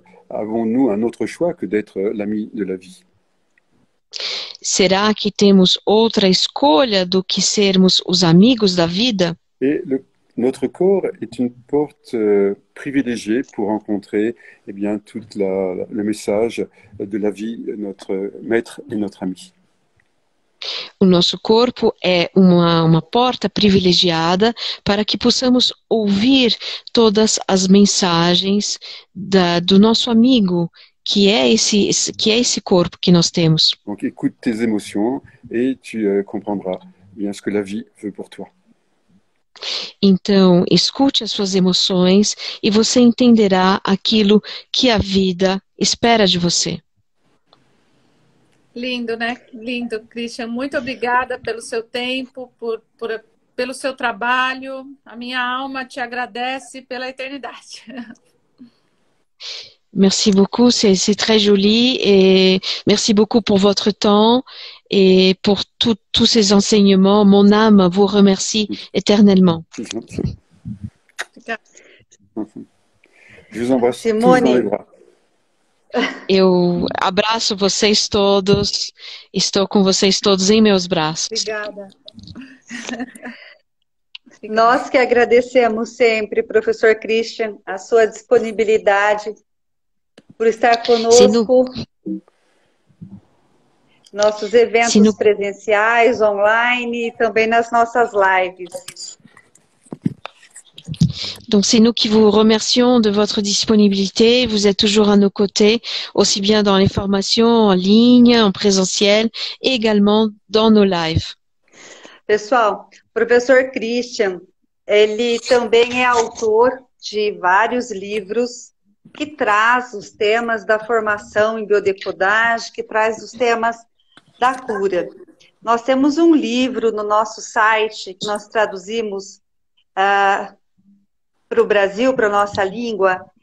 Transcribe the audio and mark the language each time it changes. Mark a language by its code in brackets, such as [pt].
[fr] Avons-nous un autre choix que d'être l'ami de la vie? [pt] Será que temos outra escolha do que sermos os amigos da vida? [fr] Et notre corps est une porte privilégiée pour rencontrer tout le message de la vie, notre maître et notre ami. [pt] O nosso corpo é uma porta privilegiada para que possamos ouvir todas as mensagens do nosso amigo, que é esse corpo que nós temos. [fr] Donc écoute tes émotions et tu comprendras bien ce que la vie veut pour toi. [pt] Então, escute as suas emoções e você entenderá aquilo que a vida espera de você. Lindo, né? Lindo, Christian. Muito obrigada pelo seu tempo, pelo seu trabalho. A minha alma te agradece pela eternidade. [fr] Merci beaucoup, c'est très joli et merci beaucoup pour votre temps et pour tous ces enseignements. Mon âme vous remercie éternellement. Je vous embrasse tous dans les bras. [pt] Eu abraço vocês todos, estou com vocês todos em meus braços. Obrigada. Nós que agradecemos sempre, professor Christian, a sua disponibilidade por estar [fr] Sinon, [pt] conosco. Nossos eventos presenciais, online e também nas nossas lives. [fr] donc c'est nous qui vous remercions de votre disponibilité. Vous êtes toujours à nos côtés, aussi bien dans les formations en ligne, en présentiel, et également dans nos lives. [pt] Pessoal, o professor Christian, ele também é autor de vários livros que traz os temas da formação em biodecodagem, que traz os temas da cura. Nós temos um livro no nosso site que nós traduzimos para o Brasil, para a nossa língua.